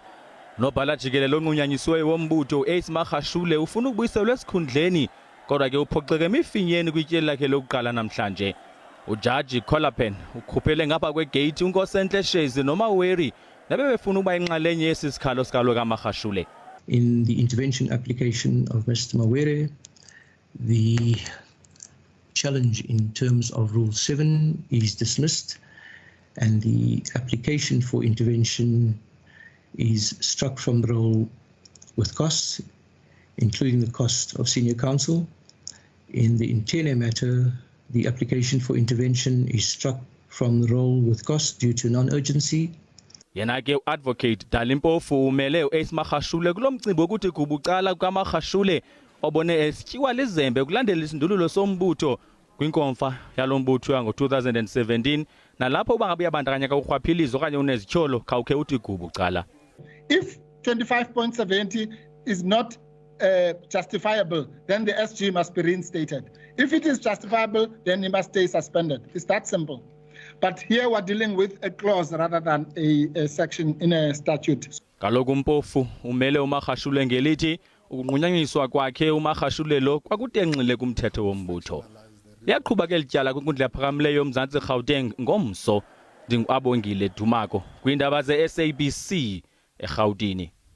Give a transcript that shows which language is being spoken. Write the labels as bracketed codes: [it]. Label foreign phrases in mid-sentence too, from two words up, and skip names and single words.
[xh] Nobhala jikelele onqunyanyisiweyo wombutho u-Ace Magashule ufuna ukubuyiselwa esikhundleni, kodwa ke uphoxeke emifinyeni kwityeli lakhe lokuqala namhlanje. Ujaji Kolapen ukhuphele ngapha kwegate uNkosenhle Shezi noMaweri nabebefuna ukuba inxalenye yesi sikhalo sikalo kaMagashule. [en] In the intervention application of Mr. Mawere, the challenge in terms of Rule 7 is dismissed and the application for intervention is struck from the roll with costs, including the cost of senior counsel. In the Interne matter, the application for intervention is struck from the roll with costs due to non-urgency. [xh] Yena ke uadvocate Dalimpofu umele uAce Magashule kulomcimbi ukuthi kubucala kukaMagashule obone esityiwa lizembe ukulandela isindululo sombutho kwinkomfa yalombutho yango-2017 nalapho uba ngabe uyabandakanyeka urhwaphilizo okanye unezityholo khawukhe uthi kubucala. [en] If 25.70 is not justifiable, then the SG must be reinstated. If it is justifiable, then it must stay suspended. It's that simple. But here we're dealing with a clause rather than a section in a statute. [xh] Kaloku Mpofu umele uMagashule ngelithi ukunqunyanyiswa kwakhe uMagashule lo kwakutenxile kumthetho wombutho. Liyaqhuba ke lityala kwinkundla yaphakamileyo yoMzantsi Gauteng ngomso. NdinguAbongile Dumako kwiindaba ze-SABC eGauteng.